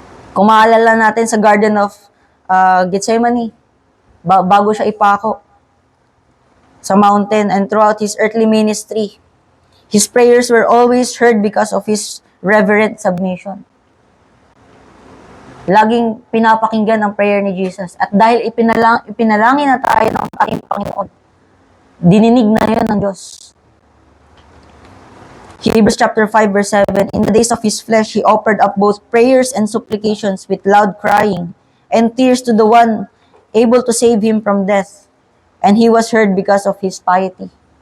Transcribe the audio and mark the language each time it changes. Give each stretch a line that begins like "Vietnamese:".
Filipino: Kung maalala natin sa Garden of Gethsemane, bago siya ipako sa
English: mountain and throughout His earthly ministry, His prayers were always heard because of His reverent submission.
Filipino: Laging pinapakinggan ang prayer ni Jesus. At dahil ipinalangin na tayo ng ating Panginoon, dininig na yan ng Diyos.
English: Hebrews chapter 5 verse 7, in the days of His flesh, He offered up both prayers and supplications with loud crying and tears to the one able to save Him from death. And He was heard because of His piety.